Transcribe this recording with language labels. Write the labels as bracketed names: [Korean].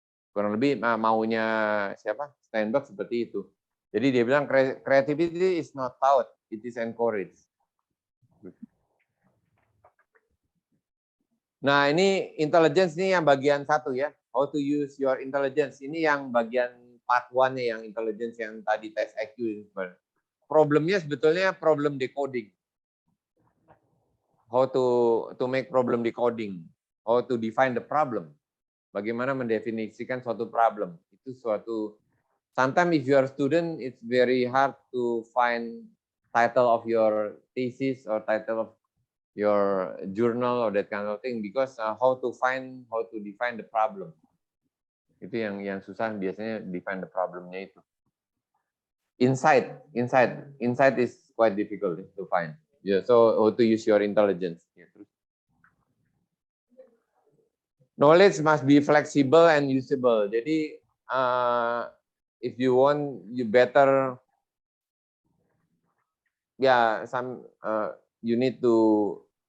[Indonesian] Kurang lebih maunya siapa? Steinberg seperti itu. Jadi dia bilang [English] creativity is not taught, it is encouraged. [Indonesian] Nah ini intelligence nih yang bagian 1 ya. [English] How to use your intelligence. [Indonesian] Ini yang bagian part 1-nya yang intelligence yang tadi tes IQ. Problemnya sebetulnya [English] problem decoding. How to make problem decoding, how to define the problem, [Indonesian] bagaimana mendefinisikan suatu problem. Itu suatu, [English] sometimes if you are a student, it's very hard to find title of your thesis or title of your journal or that kind of thing, because how to define the problem. [Indonesian] Itu yang susah biasanya, define the problemnya itu. [English] Insight is quite difficult to find. Yeah, so how to use your intelligence. Knowledge must be flexible and usable. Jadi, if you want, you better, ya, you need to.